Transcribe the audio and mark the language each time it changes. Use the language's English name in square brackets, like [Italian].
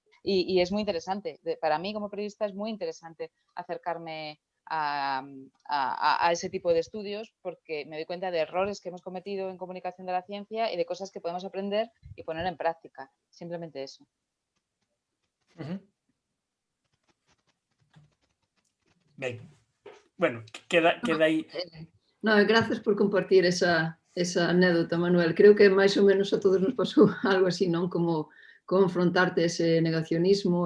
[Spanish] Y es muy interesante. Para mí como periodista es muy interesante acercarme a ese tipo de estudios, porque me doy cuenta de errores que hemos cometido en comunicación de la ciencia y de cosas que podemos aprender y poner en práctica. Simplemente eso. [Galician] Ben, bueno, queda aí. [Spanish] No, gracias por compartir esa anécdota, Manuel. [Galician] Creo que máis ou menos a todos nos pasou algo así, non? Como confrontarte ese negacionismo.